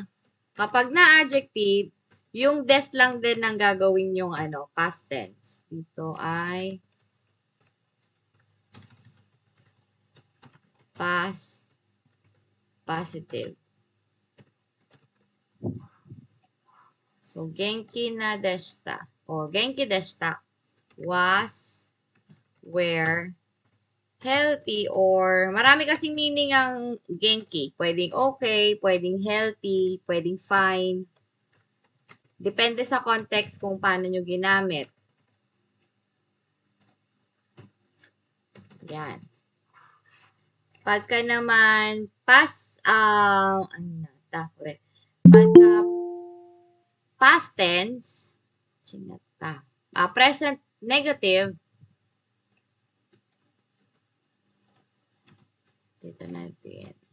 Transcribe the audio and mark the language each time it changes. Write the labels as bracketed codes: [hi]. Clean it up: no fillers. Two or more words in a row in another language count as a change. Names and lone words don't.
[tl] Kapag na adjective, yung des lang din ang gagawin yung [en] past tense. [tl] Ito ay [en] past positive. [tl] So, [ja] 元気なでした. O, 元気でした. [en] was, were, healthy, or [tl] marami kasing meaning ang Genki. Pwedeng okay, pwedeng healthy, pwedeng fine. Depende sa context kung paano nyo ginamit. Yan. Pagka naman [en] past tense, present negative, [tl] dito natin.